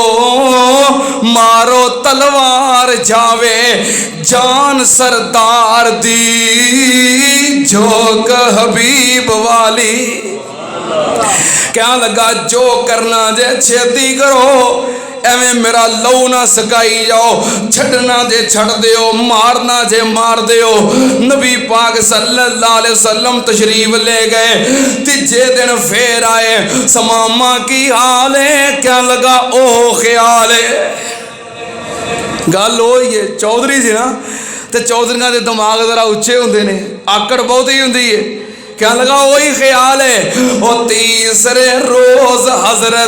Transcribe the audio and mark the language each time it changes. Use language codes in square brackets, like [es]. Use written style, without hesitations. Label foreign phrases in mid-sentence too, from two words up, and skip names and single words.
[pa] مارو تلوار جاوے جان سردار دی. جھوک حبیب والی کیا لگا جو کرنا جے چھیتی کرو. ایویں میرا لہو نہ سکائی جاؤ۔ چھڈنا جے چھڈ دیو، مارنا جے مار دیو. [ur] نبی پاک [ar] صلى الله عليه وسلم [ur] تشریف لے گئے. [pa] تیجے دن فیر آئے۔ ثمامہ کی حال اے? کیا لگا او خیال اے. گل ہوئی اے چودھری سی نا، تے چودھریاں دے دماغ ذرا اچے ہوندے نیں، آکڑ بہت ہی ہوندی اے. [ur] کیا لگا وہی خیال ہے۔ اور تیسرے روز حضرت